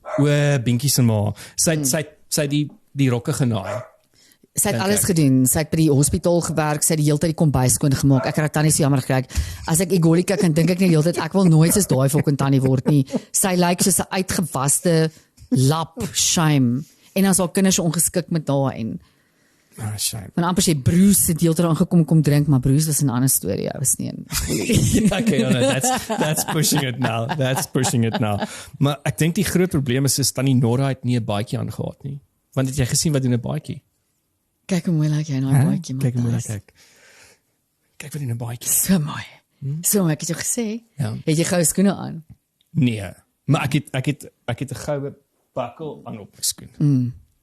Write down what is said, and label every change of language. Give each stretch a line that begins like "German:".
Afrikaans: O, Binkie se ma. Sy die rokke genaai. Sy het alles gedoen. Sy het by die hospitaal gewerk, sy het die hele tyd die kombuis skoon gemaak. Ek het tannie so jammer gekry. As ek Igoli kyk, dan dink ek net die hele tyd ek wil nooit soos daai fucking tannie word nie. Sy lyk soos 'n uitgewaste lap, shame. En as haar kinders ongeskik met haar en Shame. van amper sê Bruce het heeltemal aangekom kom drink, maar Bruce was 'n ander storie. Hy was nie een.
English: Okay, that's pushing it now. That's pushing it now.
Afrikaans: Maar ek dink die groot probleem is tannie Nora het nie 'n baadjie aangehad nie. Want het jy gesien wat doen 'n baadjie? Kyk hoe mooi lyk jy in daai baadjie, Kyk hoe mooi kyk. Kyk wat doen 'n baadjie. So mooi. So mooi, ek het jou gesê. Ja. Het jy goue skoene aan? Nee, maar ek het 'n goue bakkel aan op my skoen.